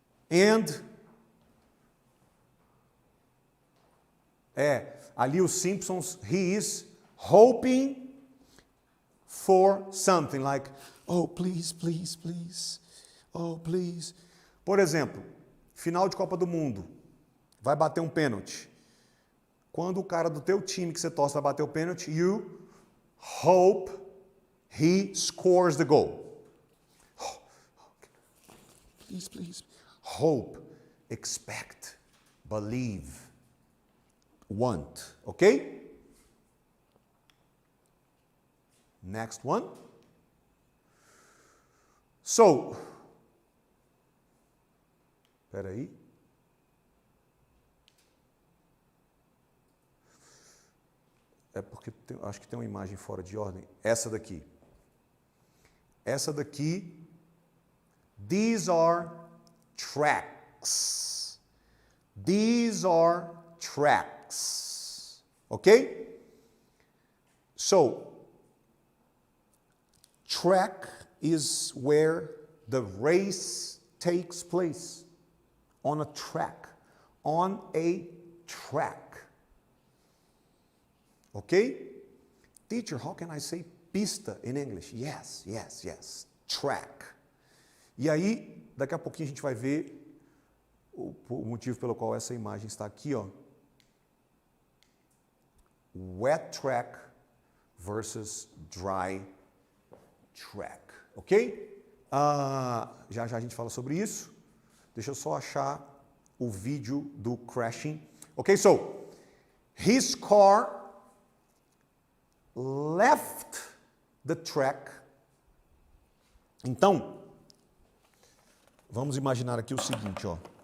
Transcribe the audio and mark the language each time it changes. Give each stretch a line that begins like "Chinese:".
English: And
Portuguese: ali os
English: Simpsons, he is hoping for something like, oh, please, please, please. Oh, please.
Portuguese: Por exemplo, final de Copa do Mundo, vai bater um pênalti. Quando o cara do teu time que você torce vai bater o pênalti,
English: you hope he scores the goal. Oh, please, please. Hope, expect, believe, want. Okay? Next one.
Portuguese: So, espera aí. É porque acho que tem uma imagem fora de ordem. Essa daqui. Essa daqui.
English: These are tracks. These are tracks. Okay? So, track is where the race takes place. On a track. On a track. Okay? Teacher, how can I say pista in English? Yes, yes, yes. Track.
Portuguese: E aí, daqui a pouquinho a gente vai ver o motivo pelo qual essa imagem está aqui, ó.
English: Wet track versus dry track. Ok?
Portuguese: Já já a gente fala sobre isso. Deixa eu só achar o vídeo do crashing. Ok, so,
English: His car left the track.
Portuguese: Então, vamos imaginar aqui o seguinte, ó.